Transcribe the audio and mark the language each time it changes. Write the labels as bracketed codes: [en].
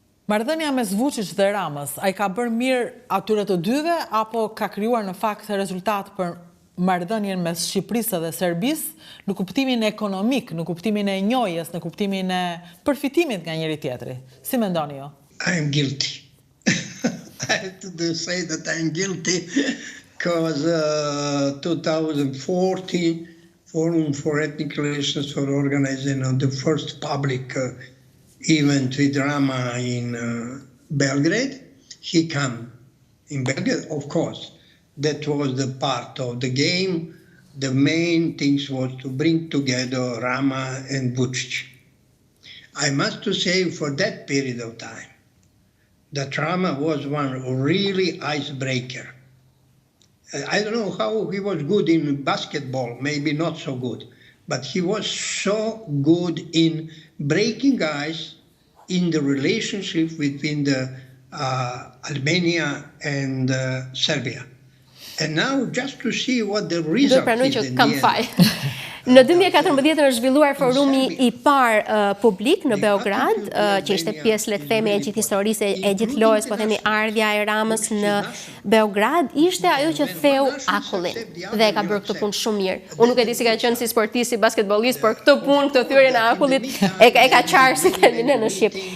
[sq] Marrëdhënia mes Vuçić dhe Ramës, ai ka bërë mirë atyre të dyve apo ka krijuar në fakt rezultat për marrëdhënien mes Shqipërisë dhe Serbisë në kuptimin ekonomik, në kuptimin e njohjes, në kuptimin e përfitimit nga njëri tjetri? Si mendoni ju? [en] I am guilty. I have to say that I am guilty because 2014 Forum for Ethnic Relations for organizing the first public event with Rama in Belgrade. He came in Belgrade, of course. That was the part of the game. The main things was to bring together Rama and Vuçić. I must say for that period of time, that Rama was one really icebreaker. I don't know how he was good in basketball, maybe not so good, but he was so good in breaking ice in the relationship between the Albania and Serbia. And now just to see what the result is in the end. [sq] Në 2014 është zhvilluar forumi i parë publik në Beograd, që ishte pjesë, le të themi, e gjithë historisë, e gjithë lojës, po themi ardhja e Ramës në Beograd, ishte ajo që theu akullin dhe e ka bërë këtë punë shumë mirë. Unë nuk e di si ka qenë si sportist, si basketbollist, por këtë punë, këtë thyrjen e akullit e ka qarë si kemi në Shqip.